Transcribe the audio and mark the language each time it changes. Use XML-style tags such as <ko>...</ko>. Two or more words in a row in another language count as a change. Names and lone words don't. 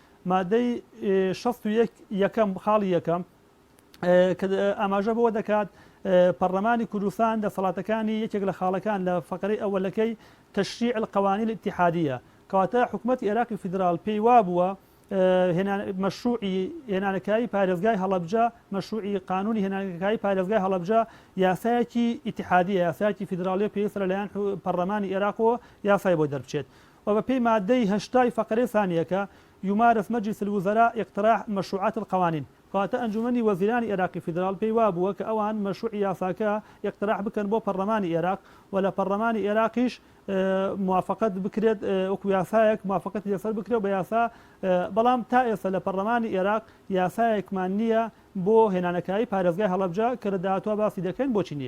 <ckb>مادەی 61 یەکەم خاڵی یەکەم ئاماژە بۆ دەکات پەرلەمانی کوردستان دەسەڵاتەکانی یەکێک لە خاڵەکان لە فقرەی ئەوەلەکەی</ckb> <ar>تەشریع القوانین الاتحادیە</ar> <ckb>کەواتە حکوومەتی عێراقی فیدرال پێی وابووە مەشروعی هێنانەکایی پارێزگای هەڵەبجە مەشروعی قانونی هێنانەکایی پارێزگای هەڵەبجە یاسایەکی ئیتیحادیە یاسایەکی فیدراالی پێویستە لەلایەن پەرلەمانی عێراقەوە یاسای بۆ دەربچێت و بە پێی مادەی 8 فقرەی ثانیەکە</ckb> <ar>يمارس مجلس الوزراء اقتراح مشروعات القوانين</ar> <ckb>کەواتە ئەنجومەنی وەزیرانی عێراقی فیدرال پێی وابووە کە ئەوان مەشروعی یاساکە یەقتراح بکەن بۆ پەرلەمانی عێراق و لە پەرلەمانی عێراقیش موافقت بکرێت وەکو یاسایەک موافقەتی لەسەر بکرێت بە یاسا بەڵام تا ئێستا لە پەرلەمانی عێراق یاسایەکمان نییە بۆ هێنانەکایی پارێزگای هەڵەبجە کە لە داهاتوە باسی دەکەین بۆچی نییە.</ckb>